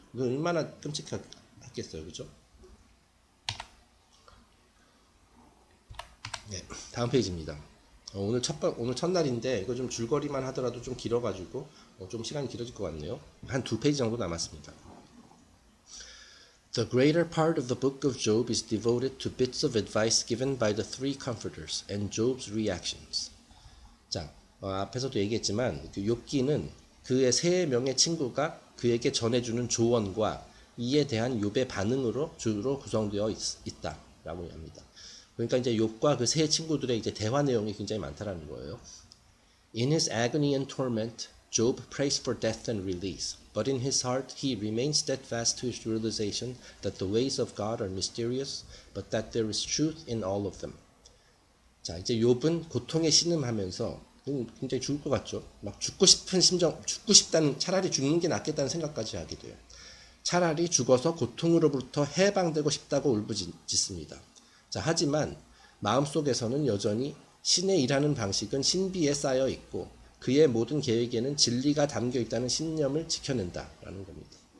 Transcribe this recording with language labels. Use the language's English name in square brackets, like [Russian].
[Korean] 이거 얼마나 끔찍했겠어요, 그죠? 네, 다음 페이지입니다. 오늘 첫날인데 이거 좀 줄거리만 하더라도 좀 길어가지고 좀 시간이 길어질 것 같네요. 한 2페이지 정도 남았습니다. [English] The greater part of the book of Job is devoted to bits of advice given by the three comforters and Job's reactions. [Korean] 자, 앞에서도 얘기했지만 그 욥기는 그의 세 명의 친구가 그에게 전해주는 조언과 이에 대한 욥의 반응으로 주로 구성되어 있다라고 합니다. 그러니까 이제 욥과 그 세 친구들의 이제 대화 내용이 굉장히 많다라는 거예요. [English] In his agony and torment, Job prays for death and release, but in his heart he remains steadfast to his realization that the ways of God are mysterious, but that there is truth in all of them. [Korean] 자, 이제 욥은 고통에 신음하면서 굉장히 죽을 것 같죠. 막 죽고 싶다는, 차라리 죽는 게 낫겠다는 생각까지 하게 돼요. 차라리 죽어서 고통으로부터 해방되고 싶다고 울부짖습니다. 자, 하지만 마음속에서는 여전히 신의 일하는 방식은 신비에 쌓여 있고 그의 모든 계획에는 진리가 담겨 있다는 신념을 지켜낸다라는 겁니다.